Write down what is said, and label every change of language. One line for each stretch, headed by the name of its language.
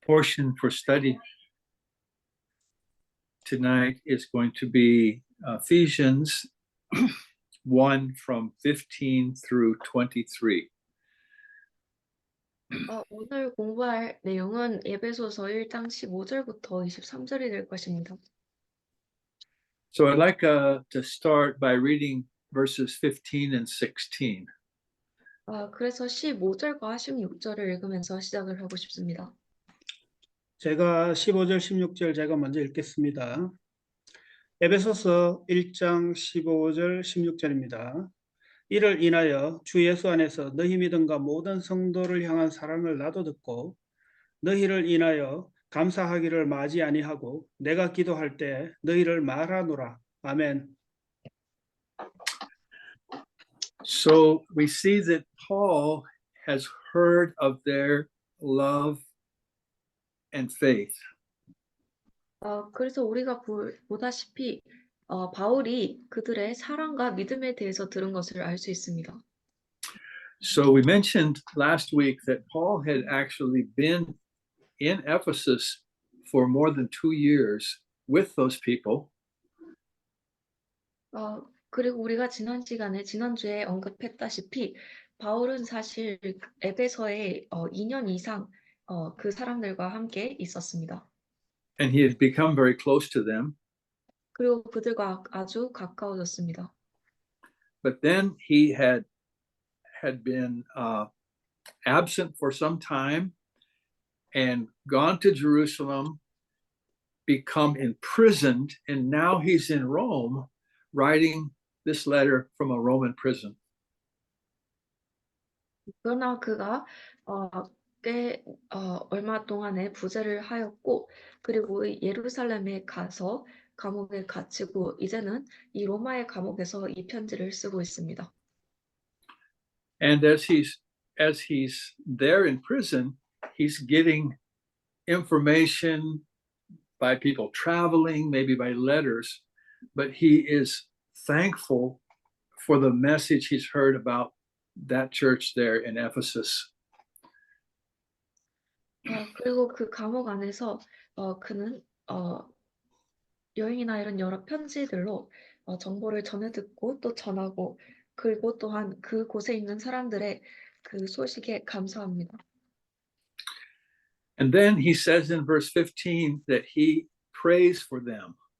English: portion for study tonight is going to be Ephesians 1 from 15 through 23.
Korean: 오늘 공부할 내용은 에베소서 1장 15절부터 23절이 될 것입니다.
English: So I'd like to start by reading verses 15 and 16.
Korean: 그래서 15절과 16절을 읽으면서 시작을 하고 싶습니다. 제가 15절, 16절 제가 먼저 읽겠습니다. 에베소서 1장 15절, 16절입니다. 이를 인하여 주 예수 안에서 너희 믿음과 모든 성도를 향한 사랑을 나도 듣고 너희를 인하여 감사하기를 마지 아니하고 내가 기도할 때 너희를 말하노라. 아멘.
English: So we see that Paul has heard of their love and faith.
Korean: 그래서 우리가 보다시피 바울이 그들의 사랑과 믿음에 대해서 들은 것을 알 수 있습니다.
English: So we mentioned last week that Paul had actually been in Ephesus for more than 2 years with those people.
Korean: 그리고 우리가 지난주에 언급했다시피 바울은 사실 에베소에 2년 이상 그 사람들과 함께 있었습니다.
English: And he had become very close to them.
Korean: 그리고 그들과 아주 가까워졌습니다.
English: But then he had been absent for some time and gone to Jerusalem, become imprisoned, and now he's in Rome writing this letter from a Roman prison.
Korean: 그러나 그가 꽤 얼마 동안에 부재를 하였고 그리고 예루살렘에 가서 감옥에 갇히고 이제는 이 로마의 감옥에서 이 편지를 쓰고 있습니다.
English: And as he's there in prison, he's getting information by people traveling, maybe by letters, but he is thankful for the message he's heard about that church there in Ephesus.
Korean: 그리고 그 감옥 안에서 그는 여행이나 이런 여러 편지들로 정보를 전해 듣고 또 전하고 그리고 또한 그곳에 있는 사람들의 그 소식에 감사합니다.
English: And then he says in verse 15 that he prays for them.